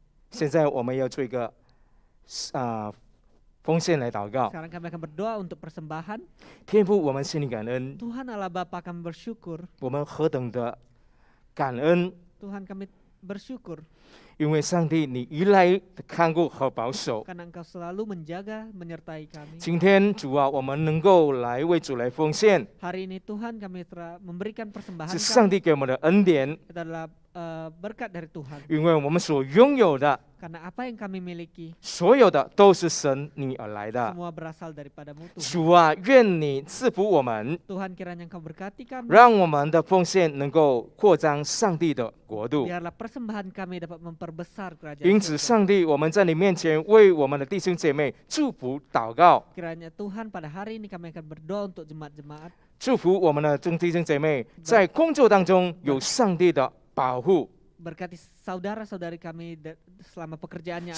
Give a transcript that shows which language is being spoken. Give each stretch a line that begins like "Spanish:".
Chinese: 现在我们要做一个奉献来祷告。
Indonesian: Sekarang kami akan berdoa untuk persembahan.
Chinese: 天父，我们心里感恩，
Indonesian: Tuhan Allah Bapa kami bersyukur.
Chinese: 我们何等的感恩，
Indonesian: Tuhan kami bersyukur.
Chinese: 因为上帝你依赖的看顾和保守。
Indonesian: karena Engkau selalu menjaga, menyertai kami.
Chinese: 今天主啊，我们能够来为主来奉献，
Indonesian: Hari ini Tuhan kami telah memberikan persembahan
Chinese: 是上
Indonesian: kami.
Chinese: 帝给我们的恩典，
Indonesian: Itu adalah berkat dari Tuhan.
Chinese: 因为我们所拥有的
Indonesian: Karena apa yang kami miliki
Chinese: 所有的都是神你而来的。
Indonesian: semua berasal daripada-Mu Tuhan.
Chinese: 主啊，愿你赐福我们，
Indonesian: Tuhan kiranya Engkau berkati kami.
Chinese: 让我们的奉献能够扩张上帝的国度。
Indonesian: Biarlah persembahan kami dapat memperbesar kerajaan
Chinese: 因此，
Indonesian: surga.
Chinese: 上帝，我们在你面前为我们的弟兄姐妹祝福祷告，
Indonesian: Kiranya Tuhan pada hari ini kami akan berdoa untuk jemaat-jemaat.
Chinese: 祝福我们的众弟兄姐妹在工作当中有上帝的保护，
Indonesian: Berkati saudara-saudari kami selama pekerjaannya ada